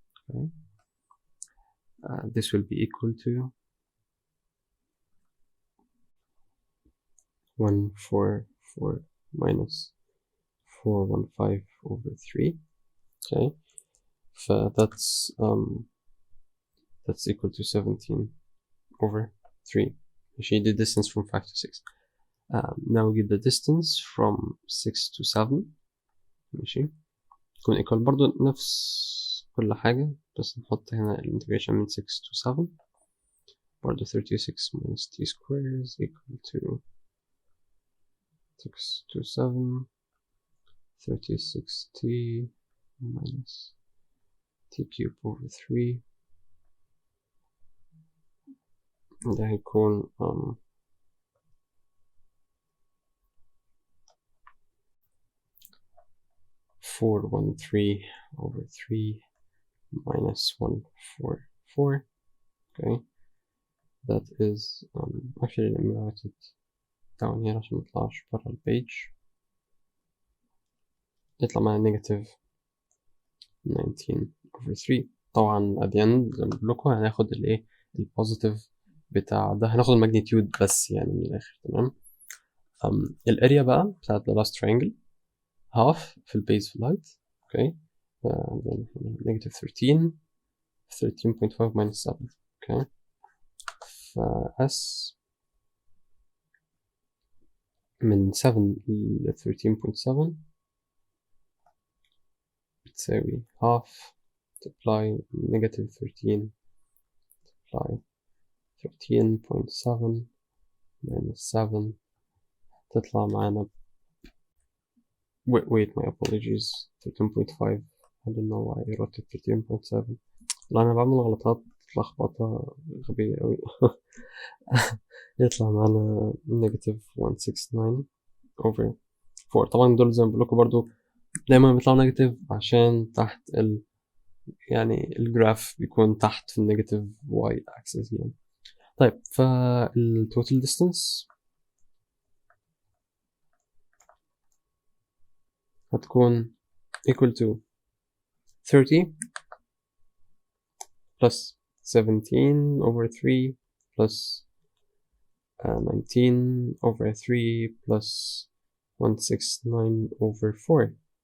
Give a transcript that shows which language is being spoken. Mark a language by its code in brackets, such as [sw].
[en] okay. This will be equal to 144 minus 415 over 3. okay. That's equal to 17 over 3. Actually, the distance from 5 to 6. Now we get the distance from 6 to 7. [ar] ماشي. تكون equal برضو نفس كل حاجة بس نحط هنا الانتجريشن من 6 to 7. [en] برضو 36 minus t square is equal to 6 to 7 36t minus t cube over 3. ده هيكون 413 over 3 minus 144. okay. That is actually let me write it down here [ar] عشان ميطلعش برا البيج. يطلع معنا negative 19 over 3. طبعا [en] at the end [ar] زي ما بقول لكم هناخد الايه البوزيتيف بتاع ده هناخد الماجنتيود بس يعني من الاخر. تمام. الاريا بقى بتاعت [en] the last triangle [ar] half في البيز في الهايت. okay. [en] then negative 13 13.5 minus 7. Okay, S من 7 ل 13.7 بتساوي half multiply negative 13 multiply 13.7 minus 7 [ar] تطلع معانا [en] wait my apologies 13.5. I don't know why I wrote it 13.7. [ar] لا أنا بعمل غلطات لخبطة غبية أوي. يطلع معانا negative 169 over 4. طبعا دول زي ما بقولكوا برضو دايما بيطلعوا نيجاتيف عشان تحت يعني الجراف بيكون تحت في النيجاتيف واي اكسس يعني. طيب فالتوتال ديستانس هتكون [en] equal to 30 plus 17 over 3 plus 19 over 3 plus 169 over 4.